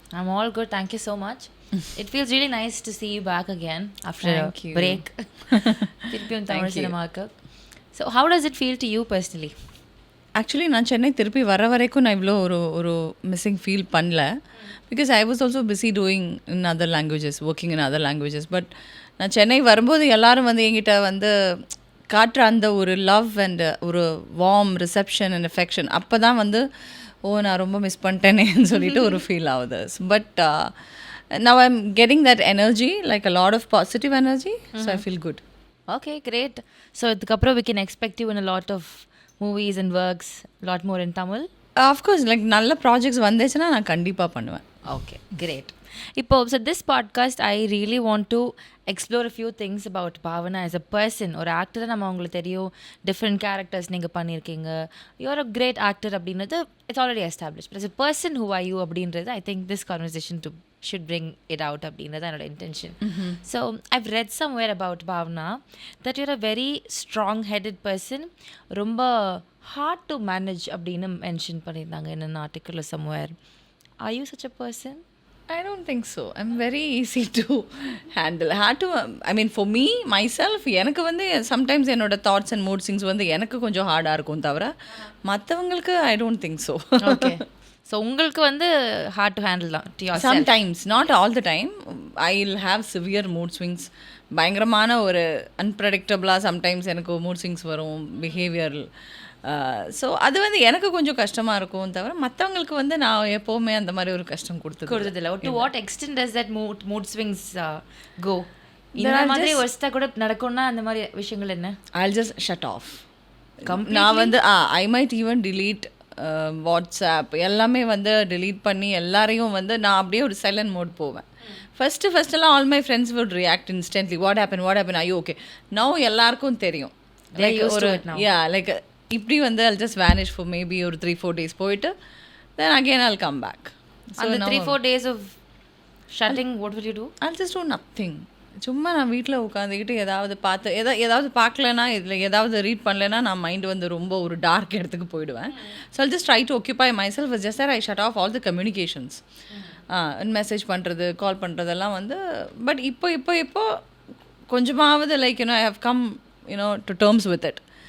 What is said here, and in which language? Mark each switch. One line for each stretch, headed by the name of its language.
English: I'm all good, thank you so much. It feels really nice to see you back again after Thank a you. break.
Tamil: திருப்பியும் தமிழ் சினிமாக்கு.
English: So how does it feel to you personally?
Tamil: Actually நான் சென்னை திருப்பி வர வரைக்கும் நான் இவ்வளோ ஒரு missing feel பண்ணல.
English: Because I was also busy doing in other languages, working in other languages.
Tamil: But நான் சென்னை வரும்போது எல்லாரும் வந்து என்கிட்ட வந்து காட்டுற அந்த ஒரு லவ் அண்ட் ஒரு வார்ம் ரிசப்ஷன் அண்ட் அஃபெக்ஷன், அப்போ தான் வந்து நான் ரொம்ப மிஸ் பண்ணிட்டேனேன்னு சொல்லிட்டு ஒரு ஃபீல் ஆகுது.
English: But now I am getting that energy, like a lot of positive energy. So I feel good. Okay, great. So
Tamil: இதுக்கப்புறம்
English: we can expect you in a lot of movies and works, lot more in Tamil?
Tamil: Of course, like நல்ல projects வந்துச்சுன்னா நான் கண்டிப்பாக பண்ணுவேன்.
English: Okay, great.
Tamil: இப்போ
English: so this podcast I really want to explore a few things about Bhavana as a person.
Tamil: ஒரு ஆக்டராக நம்ம உங்களுக்கு தெரியும், டிஃப்ரெண்ட் கேரக்டர்ஸ் நீங்கள் பண்ணியிருக்கீங்க,
English: you are a great actor
Tamil: அப்படின்றது it's already establish.
English: but as a person who are you அப்படின்றது I think this conversation to should bring it out
Tamil: அப்படின்றது என்னோட intention.
English: So I've read somewhere about Bhavana that you're a very strong headed person, ரொம்ப hard to manage
Tamil: அப்படின்னு mention பண்ணியிருந்தாங்க
English: in an article or somewhere. Are you such a person? I don't think so. I'm very easy to handle. Hard to, I mean for me, myself,
Tamil: எனக்கு வந்து sometimes என்னோட thoughts and mood swings வந்து எனக்கு கொஞ்சம் ஹார்டாக இருக்கும் தவிர மற்றவங்களுக்கு
English: I don't think so. Okay. So உங்களுக்கு வந்து hard to handle தான் to yourself? Sometimes, not all the time. I will have severe mood swings.
Tamil: பயங்கரமான ஒரு அன்பிரடிக்டபிளாக சம்டைம்ஸ் எனக்கு மூட் ஸ்விங்ஸ் வரும். பிஹேவியர், ஸோ அது வந்து எனக்கு கொஞ்சம் கஷ்டமாக இருக்கும் தவிர மற்றவங்களுக்கு வந்து நான் எப்போவுமே அந்த மாதிரி ஒரு கஷ்டம் கொடுத்ததில்லை.
English: To what extent does that mood swings go?
Tamil: இந்த மாதிரி வருஷத்தா கூட நடக்கும்னா அந்த மாதிரி விஷயங்கள் என்ன?
English: I'll just shut off.
Tamil: நான் வந்து
English: I might even delete
Tamil: WhatsApp எல்லாமே வந்து delete பண்ணி எல்லாரையும் வந்து நான் அப்படியே ஒரு சைலண்ட் மோட் போவேன்.
English: ஃபஸ்ட்டெல்லாம் all my friends would react instantly. What happen, are you okay? Now
Tamil: எல்லாருக்கும் தெரியும்
English: They're used to it now. Yeah, like
Tamil: இப்படி வந்து
English: I'll just vanish for maybe ஒரு 3-4 days போயிட்டு then again I'll come back.
Tamil: அந்த
English: 3-4 days of shutting, what will you do? I'll just do nothing.
Tamil: சும்மா நான் வீட்டில் உட்காந்துக்கிட்டு ஏதாவது பார்த்து ஏதாவது பார்க்கலன்னா இதில் ஏதாவது ரீட் பண்ணலைன்னா நான் மைண்டு வந்து ரொம்ப ஒரு டார்க் இடத்துக்கு போயிடுவேன்.
English: So I'll just try to occupy myself. It's just that I shut off all the communications.
Tamil: Message பண்ணுறது, கால் பண்ணுறதெல்லாம் வந்து பட் இப்போ கொஞ்சமாவது
English: Like I have come to terms with it.